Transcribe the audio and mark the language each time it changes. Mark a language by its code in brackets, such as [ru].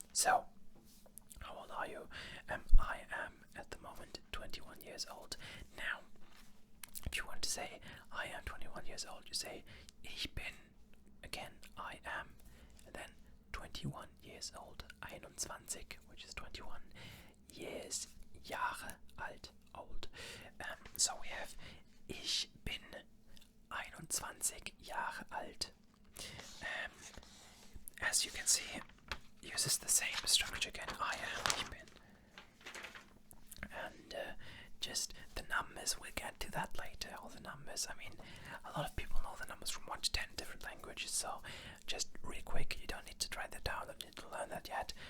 [en] So, how old are you? I am at the moment 21 years old. Now, if you want to say I am 21 years old, you say [de] ich bin. [en] Again, I am, and then 21 years old. 21, which is 21 years, [de] Jahre alt, [en] old. So we have [de] ich bin 21 Jahre alt. [en] As you can see, uses the same structure again. I am, [de] ich bin. [en] And just the numbers, we'll get to that later, all the numbers. I mean, a lot of people know the numbers from 1 to 10 different languages, so just real quick, you don't need to write that down, don't need to learn that yet.